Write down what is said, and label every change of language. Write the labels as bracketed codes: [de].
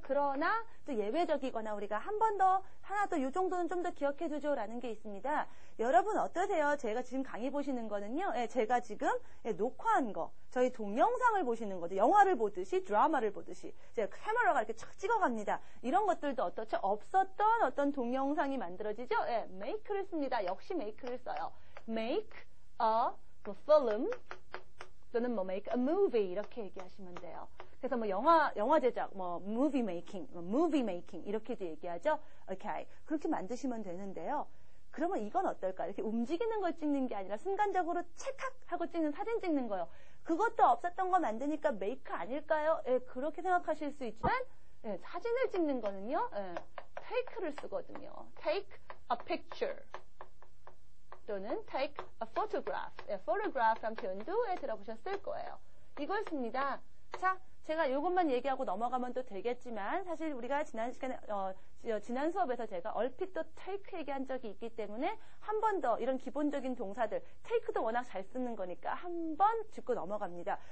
[ko] 그러나 또 예외적이거나 우리가 한 번 더 하나 더 이 정도는 좀 더 기억해 두죠라는 게 있습니다. 여러분 어떠세요? 제가 지금 강의 보시는 거는요. 예, 제가 지금 녹화한 거 저희 동영상을 보시는 거죠. 영화를 보듯이 드라마를 보듯이 제가 카메라가 이렇게 착 찍어갑니다. 이런 것들도 어떻죠? 없었던 어떤 동영상이 만들어지죠. 예, make를 씁니다. 역시 make를 써요. [en] make a film [ko] 또는 뭐 [en] make a movie [ko] 이렇게 얘기하시면 돼요. 그래서 뭐 영화 제작, 뭐 [en] movie making [ko] 이렇게도 얘기하죠. 오케이. 그렇게 만드시면 되는데요. 그러면 이건 어떨까요? 이렇게 움직이는 걸 찍는 게 아니라 순간적으로 찰칵 하고 찍는 사진 찍는 거요. 그것도 없었던 거 만드니까 make 아닐까요? 예, 그렇게 생각하실 수 있지만 예, 사진을 찍는 거는요. 예, take를 쓰거든요. [en] take a picture. 또는 take a photograph. [ko] 예, photograph란 표현도 들어보셨을 거예요. 이걸 씁니다. 자, 제가 이것만 얘기하고 넘어가면 또 되겠지만 사실 우리가 지난 시간에 지난 수업에서 제가 얼핏 또 take 얘기한 적이 있기 때문에 한 번 더 이런 기본적인 동사들 take도 워낙 잘 쓰는 거니까 한 번 짚고 넘어갑니다.